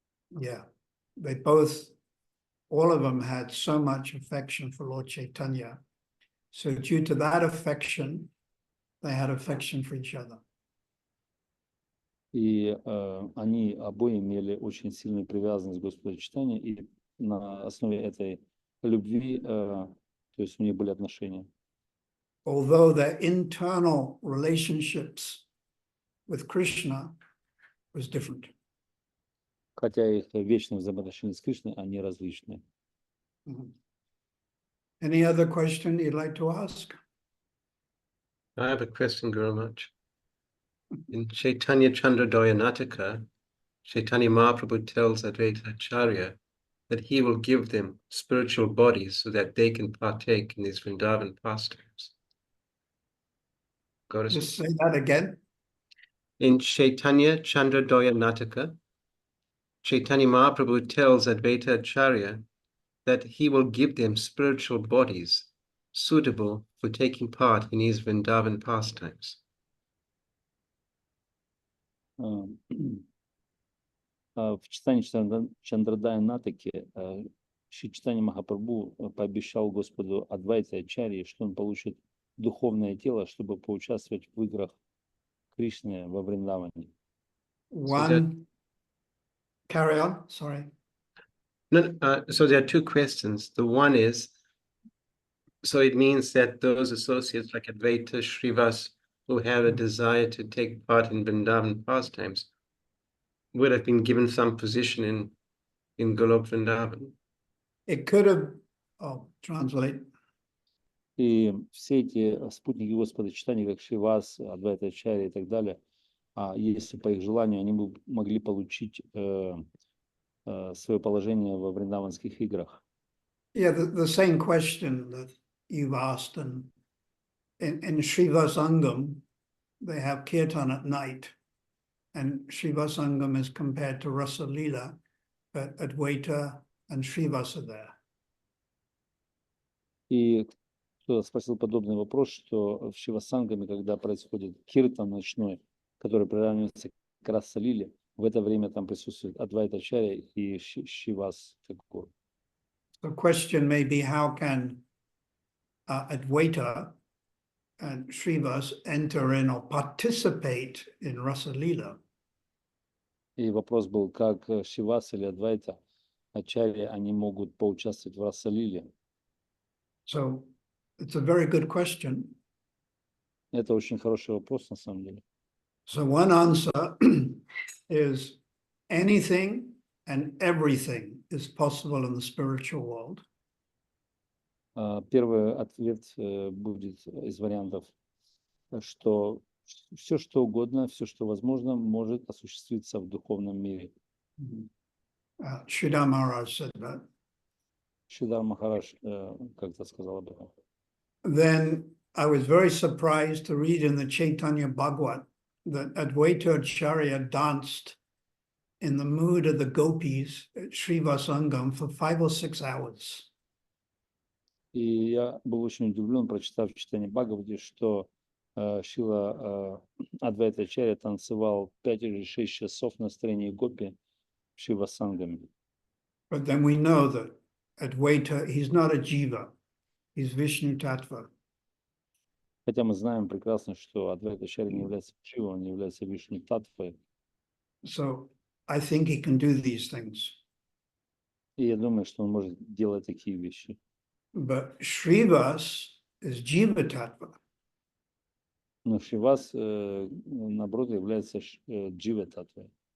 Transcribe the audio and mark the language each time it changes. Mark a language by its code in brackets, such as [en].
[en] Yeah, all of them had so much affection for Lord Chaitanya. So due to that affection, they had affection for each other. [ru] И они обои имели очень сильную привязанность к Господу Чайтанью, и на основе этой любви, то есть у них были отношения. [en] Although their internal relationships with Krishna was different. [ru] Хотя их вечные взаимоотношения с Кришной, они различны. Mhm. [en] Any other question you'd like to ask? I have a question, Guru Maharaj. In Chaitanya Chandradoya Nataka, Chaitanya Mahaprabhu tells Advaita Acharya that he will give them spiritual bodies so that they can partake in these Vrindavan pastimes. Goddess- Just say that again. In Chaitanya Chandradoya Nataka, Chaitanya Mahaprabhu tells Advaita Acharya that he will give them spiritual bodies suitable for taking part in his Vrindavan pastimes. [ru] В читании Чандрадая Натаки Шри Чайтанья Махапрабху пообещал Господу Адвайте Ачарье, что он получит духовное тело, чтобы поучаствовать в играх Кришны во Вриндаване. [en] Carry on, sorry. No, so there are two questions. The one is, so it means that those associates like Advaita, Srivas, who have a desire to take part in Vrindavan pastimes, would have been given some position in Golok Vrindavan. It could have, translate. [ru] И все эти спутники Господа Чайтаньи, как Шривас, Адвайта Ачарья и так далее, если по их желанию, они бы могли получить свое положение во вриндаванских играх. [en] Yeah, the same question that you've asked, and in Srivasangam, they have kirtan at night, and Srivasangam is compared to Rasa Leela, but Advaita and Srivas are there. [ru] И кто спросил подобный вопрос, что в Шивасангаме, когда происходит киртан ночной, который приравнивается к Раса Лиле, в это время там присутствует Адвайта Ачарья и Шивас Такур. [en] The question may be, how can Advaita and Srivas enter in or participate in Rasa Leela? [ru] И вопрос был, как Шивас или Адвайта Ачарья, они могут поучаствовать в Раса Лиле. [en] So it's a very good question. [ru] Это очень хороший вопрос, на самом деле. [en] So one answer is anything and everything is possible in the spiritual world. [ru] Первый ответ будет из вариантов, что все, что угодно, все, что возможно, может осуществиться в духовном мире. [en] Sridhar Maharaj said that. [ru] Шридар Махарадж как-то сказал об этом. [en] Then I was very surprised to read in the Chaitanya Bhagavat that Advaita Acharya danced in the mood of the gopis at Srivasangam for 5 or 6 hours. [ru] И я был очень удивлен, прочитав читание Бхагавати, что Шрила Адвайта Ачарья танцевал 5 или 6 часов на настроении гопи в Шивасангаме. [en] But then we know that Advaita, he's not a jiva, he's Vishnu Tattva. [ru] Хотя мы знаем прекрасно, что Адвайта Ачарья не является Шивой, он является Вишну Таттвой. [en] So I think he can do these things. [ru] И я думаю, что он может делать такие вещи. [en] But Srivas is Jiva Tattva. [ru] Но Шривас, наоборот, является Джива Таттвой.